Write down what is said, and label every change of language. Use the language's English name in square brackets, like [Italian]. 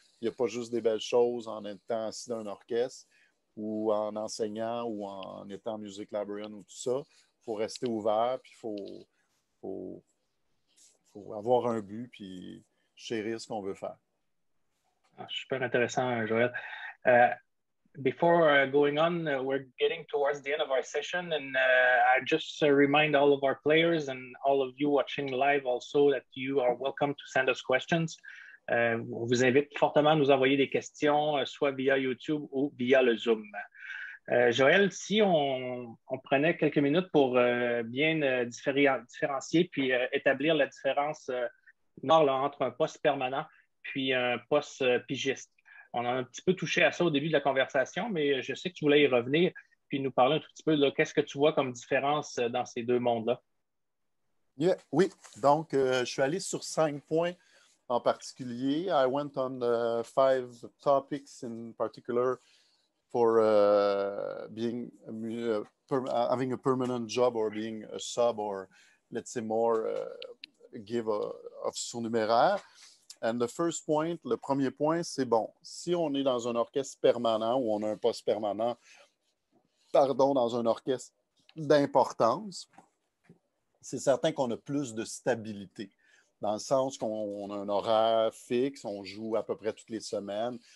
[French] Il n'y a pas juste des belles choses en étant assis dans un orchestre ou en enseignant ou en étant music librarian ou tout ça. Il faut rester ouvert, puis il faut avoir un but, puis chérir ce qu'on veut faire. Super intéressant, Joël. [English] Before going on, we're getting towards the end of our session, and I just remind all of our players and all of you watching live also that you are welcome to send us questions. [French] On vous invite fortement à nous envoyer des questions, soit via YouTube ou via le Zoom. Joël, si on prenait quelques minutes pour bien différencier puis établir la différence entre un poste permanent puis un poste pigiste. On a un petit peu touché à ça au début de la conversation, mais je sais que tu voulais y revenir puis nous parler un tout petit peu de qu'est-ce que tu vois comme différence dans ces deux mondes-là. Yeah, oui, donc je suis allé sur 5 points en particulier. [English] I went on 5 topics in particular for being having a permanent job or being a sub or let's say more give of surnuméraire. And the first point, [French] le premier point, c'est bon, si on est dans un orchestre permanent ou on a un poste permanent, dans un orchestre d'importance, c'est certain qu'on a plus de stabilité, dans le sens qu'on a un horaire fixe, on joue à peu près toutes les semaines.